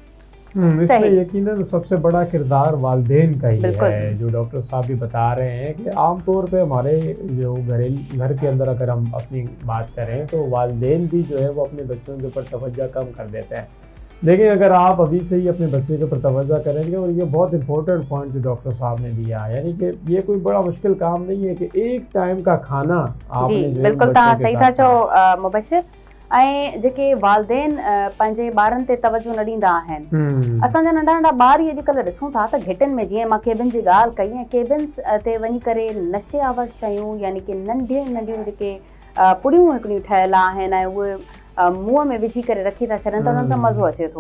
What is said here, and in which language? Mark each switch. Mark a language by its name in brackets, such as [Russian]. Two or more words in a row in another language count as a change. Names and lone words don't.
[Urdu] اس میں یقیناً سب سے بڑا کردار والدین کا ہی ہے، جو ڈاکٹر صاحب بھی بتا رہے ہیں کہ عام طور پہ ہمارے جو گھر کے اندر اگر ہم اپنی بات کریں تو والدین بھی جو ہے وہ اپنے بچوں کے اوپر توجہ کم کر دیتے ہیں۔ لیکن اگر آپ ابھی سے ہی اپنے بچے کے اوپر توجہ کریں گے، اور یہ بہت [English] important point [Urdu] جو ڈاکٹر صاحب نے دیا ہے، یعنی کہ یہ کوئی بڑا مشکل کام نہیں ہے کہ ایک ٹائم کا کھانا آپ نے جو ہے [Sindhi] بالکل تہاں صحیح تھا چو مبشر۔ जेके वालदेन पंहिंजे ॿारनि ते तवजो न ॾींदा आहिनि। असांजा नंढा नंढा ॿार ई अॼुकल्ह ॾिसूं था त घिटिन में, जीअं मां केबिन जी ॻाल्हि कई, ऐं केबिन्स ते वञी करे नशे आवर शयूं, यानी कि नंढियूं नंढियूं जेके पुड़ियूं हिकिड़ियूं ठहियल आहिनि, ऐं उहे मुंहं में विझी करे रखी था छॾनि, त उन्हनि सां मज़ो अचे थो।